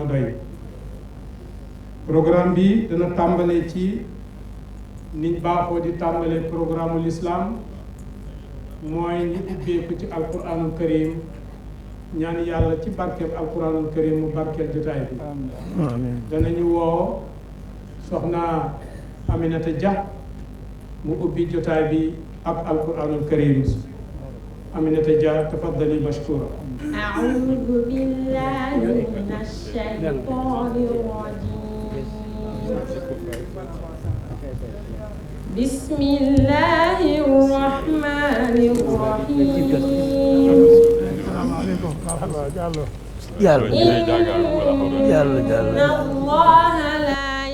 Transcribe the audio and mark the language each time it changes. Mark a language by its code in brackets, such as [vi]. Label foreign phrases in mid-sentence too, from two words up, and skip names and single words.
[wo] doy programme bi dana tàmbalee ci niñ baaxoo di tàmbalee programme l'islam mooy ñu ubbeeku ci [ar] القرآن الكريم [wo] ñaan yàlla ci barkeel [ar] القرآن الكريم [wo] mu barkeel jotaay bi danañu woo soxna Aminata Dia mu ubbi jotaay bi ak [ar] القرآن الكريم [wo] Aminata Dia [ar] تفضلي مشكورة أعوذ بالله من الشيطان الرجيم بسم الله الرحمن الرحيم إن الله لا